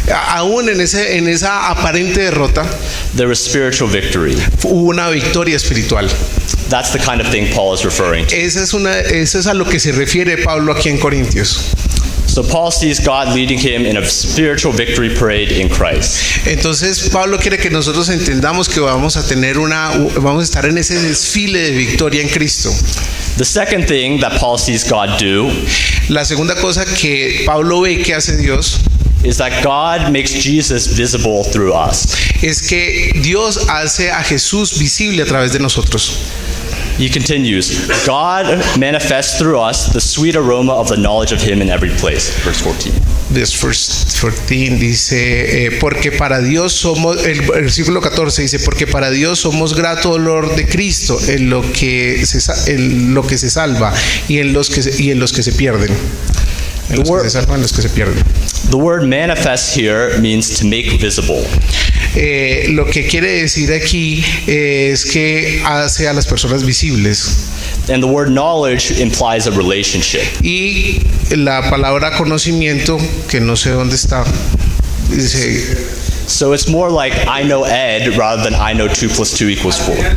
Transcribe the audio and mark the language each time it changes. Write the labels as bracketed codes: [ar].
[es] Aún en esa aparente derrota, [en] there was spiritual victory. [es] hubo una victoria espiritual. [en] That's the kind of thing Paul is referring to. [es] Eso es a lo que se refiere Pablo aquí en Corintios. [en] So Paul sees God leading him in a spiritual victory parade in Christ. [es] Entonces Pablo quiere que nosotros entendamos que vamos a estar en ese desfile de victoria en Cristo. [en] The second thing that Paul sees God do [es] La segunda cosa que Pablo ve que hace Dios [en] is that God makes Jesus visible through us. [es] es que Dios hace a Jesús visible a través de nosotros. [en] He continues, God manifests through us the sweet aroma of the knowledge of him in every place. Verse 14. [es] Verse 14 dice, porque para Dios somos, el versículo 14 dice, porque para Dios somos grato olor de Cristo en lo que se salva y en los que se pierden. En los que se salvan, en los que se pierden. [en] The word manifest here means to make visible. [es] Lo que quiere decir aquí es que hace a las personas visibles. [en] And the word knowledge implies a relationship. [es] Y la palabra conocimiento, que no sé dónde está, dice, [en] So it's more like I know Ed rather than I know 2 + 2 = 4.